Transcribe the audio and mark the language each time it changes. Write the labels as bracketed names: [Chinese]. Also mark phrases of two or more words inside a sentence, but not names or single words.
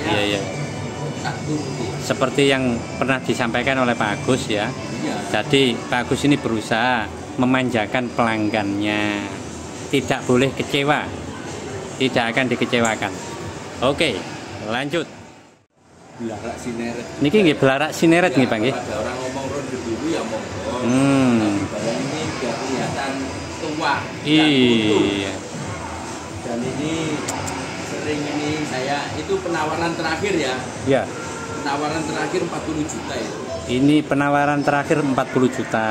[Indonesian] Iya. [Javanese] tak turuti. [Indonesian] Seperti yang pernah disampaikan oleh Pak Agus ya. Iya. Jadi Pak Agus ini berusaha memanjakan pelanggannya. Tidak boleh kecewa. Tidak akan dikecewakan. Oke, lanjut. Belarak sineret. [Javanese] Niki nggih belarak sineret nggih Pak nggih. [Indonesian] Ada orang ngomong ronde dulu ya monggo. Hmm. Tapi barang ini biar kelihatan tua. Iya. Dan ini sering ini saya itu penawaran terakhir ya. Ya. Penawaran terakhir 40 juta itu. Ini penawaran terakhir 40 juta.